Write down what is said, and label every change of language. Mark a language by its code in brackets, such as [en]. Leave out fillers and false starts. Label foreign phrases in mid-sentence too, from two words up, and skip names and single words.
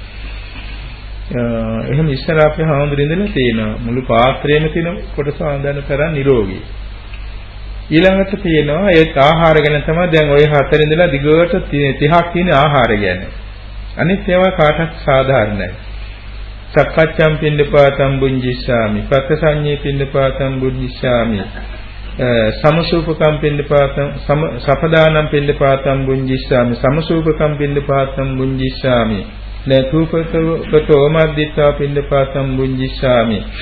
[si] එහෙම ඉස්සර අපේ හාමුදුරින්දලා තියෙනවා මුළු පාත්‍රයේම තියෙන කොටස වන්දන තරම් නිරෝගී. ඊළඟට තියෙනවා ඒ ආහාර ගැන තමයි දැන් ওই හතර ඉඳලා දිගට 30ක් තියෙන ආහාර ගැන. අනිත් ඒවා කාටත් සාධාරණයි. [pi] සක්කච්ඡම් පින්ඩපාතම් බුඤ්ජිස්සාමි, පක්ඛසඤ්ඤේ පින්ඩපාතම් බුඤ්ජිස්සාමි, සමසූපකම් පින්ඩපාතම් සපදානම් පින්ඩපාතම් බුඤ්ජිස්සාමි, සමසූපකම් පින්ඩපාතම් බුඤ්ජිස්සාමි, නතුපතෝ මද්දිත්වා පින්ඩපාතම් බුඤ්ජිස්සාමි,